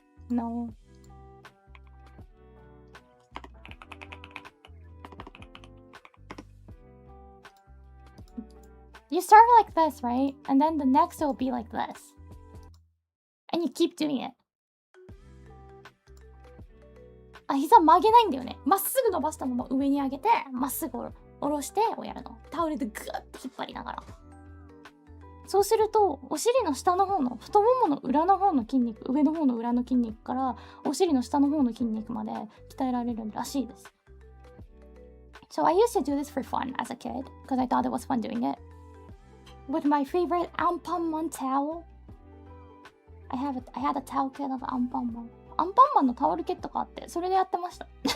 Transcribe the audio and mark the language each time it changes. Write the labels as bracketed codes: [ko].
[en] No. You start like this, right? And then the next will be like this. And you keep doing it. [ja] あ、膝曲げないんだよね。まっすぐ伸ばしたまま上に上げて、まっすぐ下ろしてをやるの。タオルでグーッて引っ張りながら。そうするとお尻の下の方の太ももの裏の方の筋肉、上の方の裏の筋肉からお尻の下の方の筋肉まで鍛えられるらしいです。 [en] So I used to do this for fun as a kid because I thought it was fun doing it with my favorite Anpanman towel. I had a towel kit of Anpanman. [ja] アンパンマンのタオルケットがあって、それでやってました。